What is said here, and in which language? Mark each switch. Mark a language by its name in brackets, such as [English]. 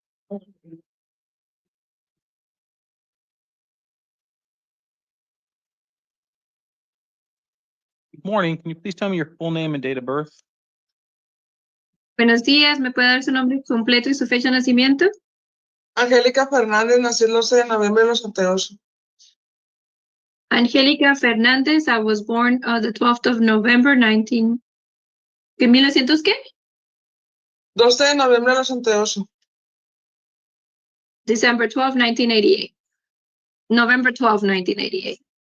[English] Good morning. Can you please tell me your full name and date of birth? [Spanish] Buenos días, ¿me puede dar su nombre completo y su fecha de nacimiento? Angelica Fernandez, nací el 12 de noviembre del 88. [English] Angelica Fernandez, I was born the 12th of November 19... [Spanish] ¿Qué 1900 qué? 12 de noviembre del 88. [English] December 12, 1988. November 12, 1988.